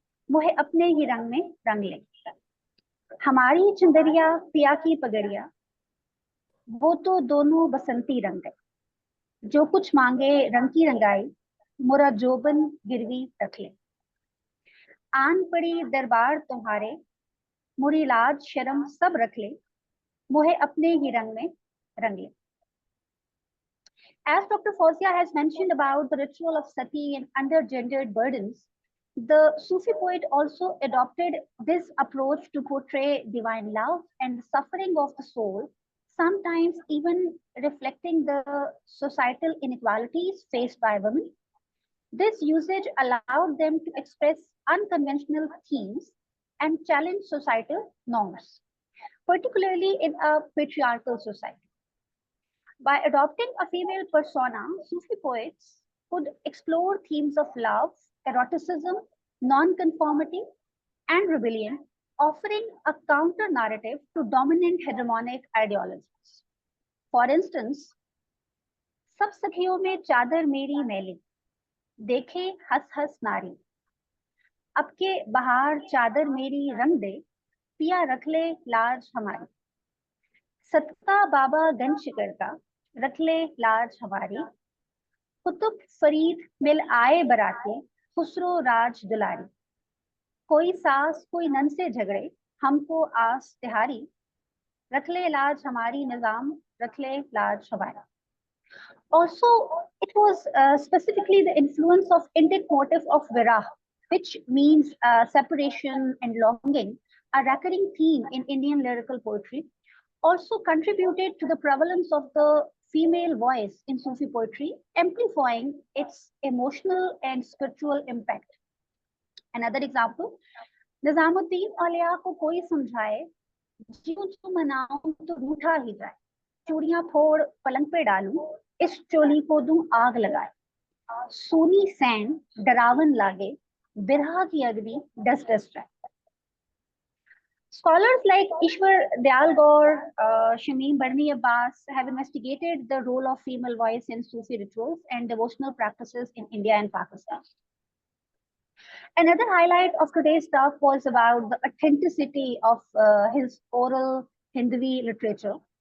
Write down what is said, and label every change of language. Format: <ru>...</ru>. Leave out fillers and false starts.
<hi>मोहे अपने ही रंग में रंग ले. हमारी चंदरिया पिया की पगड़िया, वो तो दोनों बसंती रंग है. जो कुछ मांगे रंग की रंगाई, मोरा जोबन गिरवी रख ले. आन पड़ी दरबार तुम्हारे, मुरी लाज शर्म सब रख ले, मोहे अपने ही रंग में रंग ले.</hi> <en>As Dr. Fouzia has mentioned about the ritual of sati and undergendered burdens, the Sufi poet also adopted this approach to portray divine love and the suffering of the soul, sometimes even reflecting the societal inequalities faced by women. This usage allowed them to express unconventional themes and challenge societal norms, particularly in a patriarchal society. By adopting a female persona, Sufi poets could explore themes of love, eroticism, non-conformity, and rebellion, offering a counter-narrative to dominant hegemonic ideologies. For instance,</en> <hi>सब सखियों में चादर मेरी मैली, देखे हंस हंस नारी. अब के बहार चादर मेरी रंग दे, पिया रख ले लाज हमारी. सतका बाबा गंज शिकर का, रख ले लाज हमारी. कुतुब फरीद मिल आए बराती, खुसरो राज दुलारी. कोई सास कोई नन से झगड़े, हमको आस तिहारी. रख ले लाज हमारी निजाम, रख ले लाज हमारा.</hi> <en>Also, it was specifically the influence of Indic motif of virah, which means separation and longing, a recurring theme in Indian lyrical poetry, also contributed to the prevalence of the female voice in Sufi poetry, amplifying its emotional and spiritual impact. Another example,</en> <hi>Nizamuddin Aulia को कोई समझाए, जीव जो मनाऊं तो रूठा ही जाए. चूड़ियां फोड़ पलंग पे डालूं, इस चोली को दूं आग लगाए. सोनी सैन डरावन लागे, बिरहा की अग्नि डस डस जाए.</hi> <en>Scholars like Ishwar Dayal Gaur, Shamim Barni Abbas have investigated the role of female voice in Sufi rituals and devotional practices in India and Pakistan. Another highlight of today's talk was about the authenticity of his oral Hindi literature.</en>